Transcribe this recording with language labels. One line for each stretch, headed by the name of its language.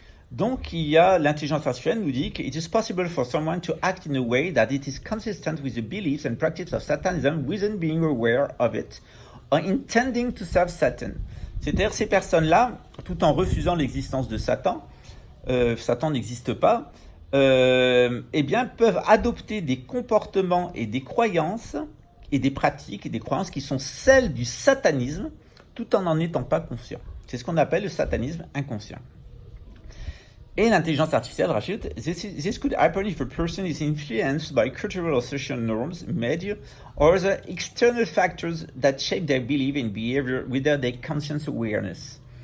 French: Donc, il y a l'intelligence artificielle nous dit que
English: it is possible for someone to act in a way that it is consistent with the beliefs and practices of Satanism without being aware of it or intending to serve Satan.
French: C'est-à-dire ces personnes-là, tout en refusant l'existence de Satan, Satan n'existe pas, peuvent adopter des comportements et des croyances et des pratiques et des croyances qui sont celles du satanisme, tout en n'en étant pas conscient. C'est ce qu'on appelle le satanisme inconscient. Et l'intelligence artificielle rajoute
English: This could happen if a person is influenced by cultural or social norms, media, or the external factors that shape their belief and behavior without their conscious awareness.